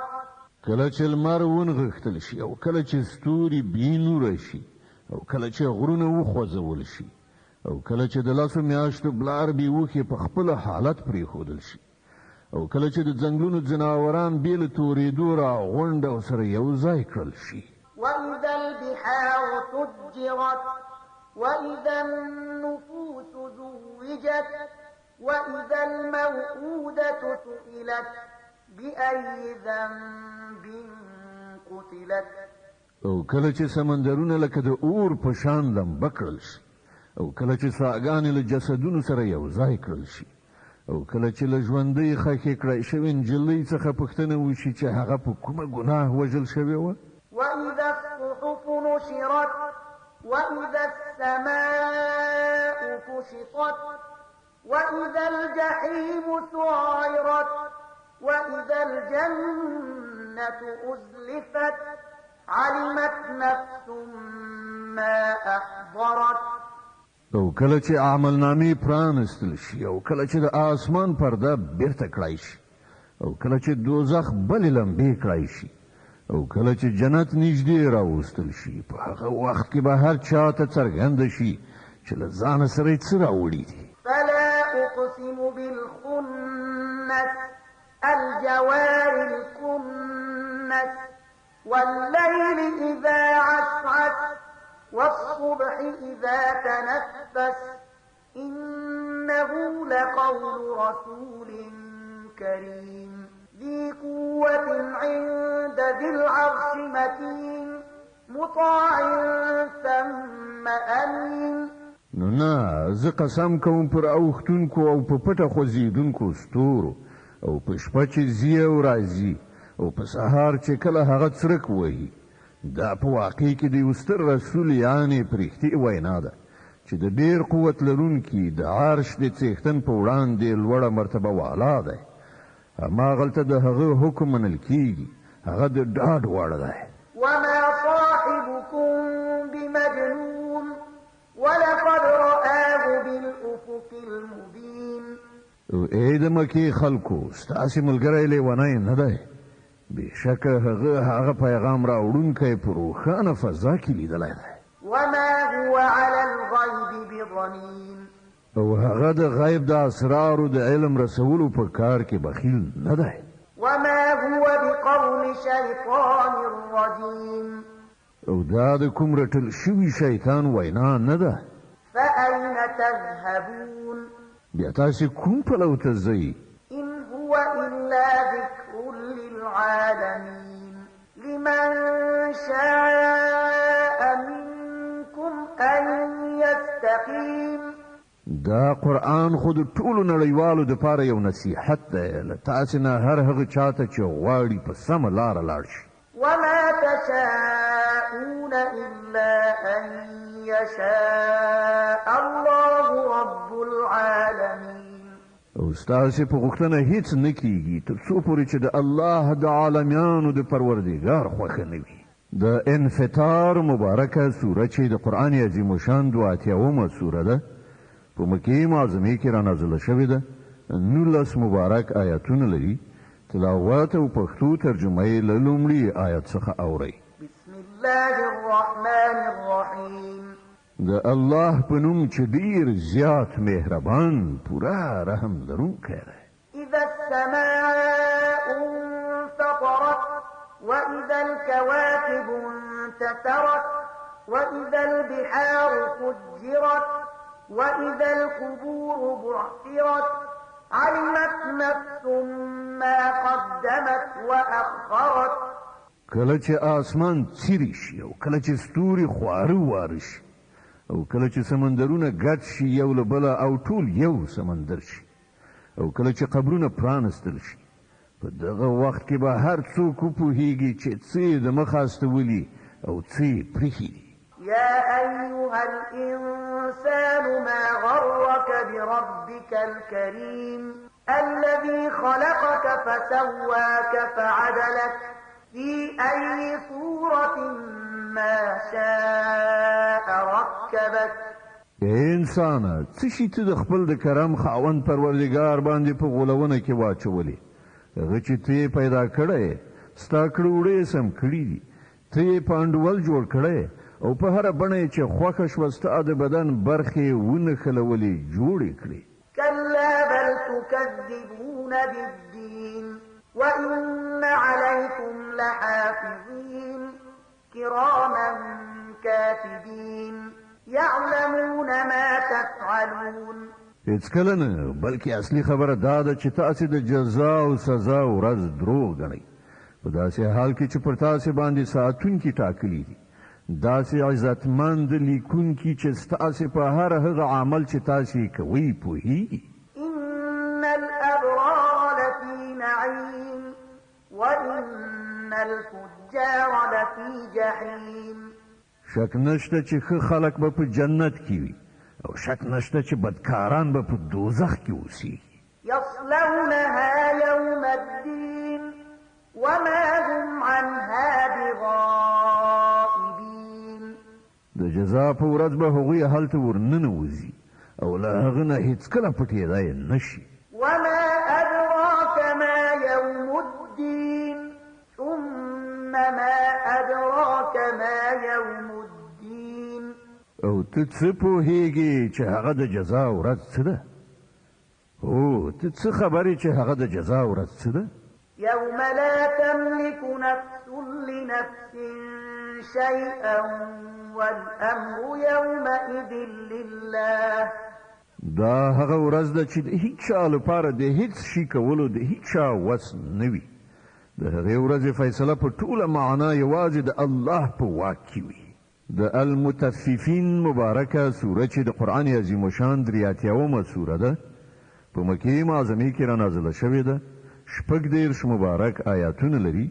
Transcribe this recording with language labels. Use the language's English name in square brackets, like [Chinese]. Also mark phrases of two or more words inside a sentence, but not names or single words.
[Pashto] کله چې لمر ونغښتل شي او کله چې ستوري بینوره شي او کله چې غرونه وخوځول شي او کله چې د لاسو میاشتو بلار بیوخې په خپل حالت پرېښودل شي او کله چې د ځنګلونو ځناوران بې له تورېدو راغونډ او سره یو ځای کړل شي [Arabic] وإذا البحار سجرت وإذا النفوس زوجت وإذا الموءودة سئلت بأي ذنب قتلت [Pashto] او کله چې سمندرونه لکه د اور په شان لمبه کړل شي او کله چې ساګانې له جسدونو سره یو ځای کړل شي او کله چې له ژوندۍ خښې کړای شوې نجلۍ څخه پوښتنه وشي چې هغه په کومه ګناه وژل شوې وه [Arabic] وإذا الصحف نشرت وإذا السماء كشطت وإذا الجحيم سعرت وإذا الجنة أزلفت علمت نفس ما أحضرت [Pashto] او کله چې عملنامې پرانستل شي او کله چې د آسمان پرده بیرته کړای شي او کله چې دوزخ بلې لمبې کړای شي او کله چې جنت نږدې راوستل شي په هغه وخت کې به هر چا ته څرګنده شي چې له ځانه سره یې څه راوړي دي [Arabic] فلا أقسم بالخنس الجوار الكنس والليل إذا عسعس والصبح إذا تنفس إنه لقول رسول كريم ذي قوة عند ذي العرش مكين مطاع ثم أمين [Pashto] نو نه زه قسم کوم پر اوښتونکو او په پټه خوځېدونکو ستورو او په شپه چې ځي او راځي او په سهار چې کله هغه څرک وهي دا په واقع کې د یو ستر رسول یعنې پرښتې وینا ده چې د ډېر قوت لرونکي د عرش د څښتن په وړاندې لوړه مرتبه والا دی هماغلته د هغه حکم منل کېږي هغه د ډاډ وړ دی [Arabic] وما صاحبكم بمجنون ولقد رآه بالأفق المبين [Pashto] ای د مکې خلکو ستاسې ملګری لیونی نه دی بېشکه هغه پیغام راوړونکی په روښانه فضا کې لیدلی دی [Arabic] وما هو على الغيب بضنين [Pashto] او هغه د غیب د اسرارو د علم رسولو په کار کې بخیل نه دی [Arabic] وما هو بقول شيطان رجيم [Pashto] او دا د کوم رټل شوي شیطان وینا نه ده [Arabic] فأين تذهبون [Pashto] بیا تاسې کوم پلو ته ځئ [Arabic] إن هو إلا ذكر للعالمين لمن شاء منكم أن يستقيم [Pashto] دا قرآن خو د ټولو نړیوالو دپاره یو نصیحت دی له تاسې نه هر هغه چاته چې غواړي په سمه لاره لاړ شي [Arabic] وما تشاءون إلا أن يشاء الله رب العالمين [Pashto] او ستاسې په غوښتنه هیڅ نه کیږي تر څو پورې چې د الله د عالمیانو د پروردګار خوښه نه وي د انفطار مبارکه سوره چې د قرآن عظیم شان 82مه سوره ده په مکې معظمې کې رانازله شوې ده 19 مبارک آیاتونه لري تلاوت او پښتو ترجمه یې له لومړي آیت څخه اورئ. [Arabic] بسم الله الرحمن الرحیم. [Pashto] د الله په نوم چې ډېر زیات مهربان پوره رحم لرونکی دی. [Arabic] اذا السماء انفطرت واذا الكواكب انتثرت واذا البحار فجرت واذا القبور بعثرت علمت نفس ما قدمت واخرت. [Pashto] کله چې آسمان څیرې شي او کله چې ستوري خواره واره شي او کله چې سمندرونه ګډ شي یو له بله او ټول یو سمندر شي او کله چې قبرونه پرانستل شي په دغه وخت کې به هر څوک وپوهیږي چې څه یې د مخه استولي او څه یې پرېښي دي. [Arabic] يا أيها الإنسان ما غرك بربك الكريم الذي خلقك فسواك فعدلك في أي صورة ما شاء ركبك. [Pashto] انسان څه شي ته د خپل د کرم خاوند پروردګار باندې په غولونه کې واچولې هغه چې ته پیدا کړی ستا کړوړې سم کړي دي ته یې پانډول جوړ کړی او په هر بڼه چې خوښه شوه ستا د بدن برخې ونښلولې جوړې کړې. [Arabic] كلا بل تكذبون بالدين وإن عليكم لحافظين كراما كاتبين يعلمون ما تفعلون. [Pashto] هیڅکله نه بلکې اصلي خبره دا ده چې تاسې د جزا او سزا ورځ دروغ ګڼئ په داسې حال کې چې پر تاسې باندې ساتونکي ټاکلي دي داسې عزتمند لیکونکي چې ستاسې په هر هغه عمل چې تاسې کوئ پوهیږي. [Arabic] إن الأبرار لفي نعيم وإن الفجار لفي جحيم. [Pashto] شک نشته چې ښه خلک به په جنت کې وي او شک نشته چې بدکاران به په دوزخ کې اوسیږي. [Arabic] يصلونها يوم الدين وما هم عنها بغائبين. [Pashto] د جزا په ورځ به هغوی هلته ورننوځي او له هغه نه هیڅکله پټېدای نشي. [Arabic] وما أدراك ما يوم الدين ثم ما أدراك ما يوم الدين. [Pashto] او ته څه پوهیږي چې هغه د جزا ورځ څه ده؟ او ته څه خبرې چې هغه د جزا ورځ څه ده؟ يوم لا تملك نفس لنفس شيئا والأمر يومئذ لله. دا هغه ورځ ده چې د هیڅ چا لپاره د هیڅ شي کولو د هیڅ چا وس نه وي. د هغې ورځې فیصله په ټوله معنا یوازې د الله په واک کې وي. د المطففین مبارکه سوره چې د قرآن عظیم شان 83 سوره ده په مکې معظمې کې رانازله شوې ده 46 مبارک آیاتونه لري.